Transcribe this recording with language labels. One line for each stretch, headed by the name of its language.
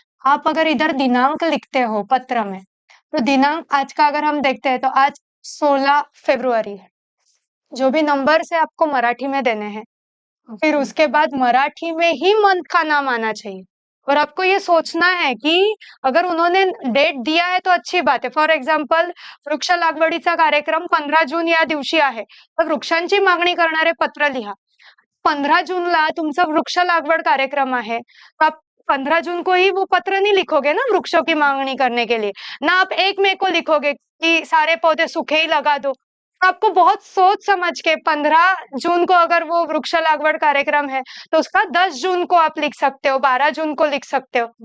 Hindi: आप अगर इधर दिनांक लिखते हो पत्र में, तो दिनांक आज का अगर हम देखते हैं तो आज 16 फरवरी है। जो भी नंबर से आपको मराठी में देने हैं, फिर उसके बाद मराठी में ही मंथ का नाम आना चाहिए। और आपको ये सोचना है कि अगर उन्होंने डेट दिया है तो अच्छी बात है।
English: for example
Marathi: वृक्ष लागवडीचा कार्यक्रम 15 जून या दिवशी आहे, तर वृक्षांची मागणी करणारे पत्र लिहा। 15 जूनला तुमचा वृक्ष लागवड कार्यक्रम आहे,
Hindi: तो आप 15 जून को ही वो पत्र नहीं लिखोगे ना वृक्षों की मांगनी करने के लिए, ना आप 1 मई को लिखोगे कि सारे पौधे सूखे ही लगा दो। आपको बहुत सोच समझ के 15 जून को अगर वो वृक्ष लागवड कार्यक्रम है तो उसका 10 जून को आप लिख सकते हो, 12 जून को लिख सकते हो।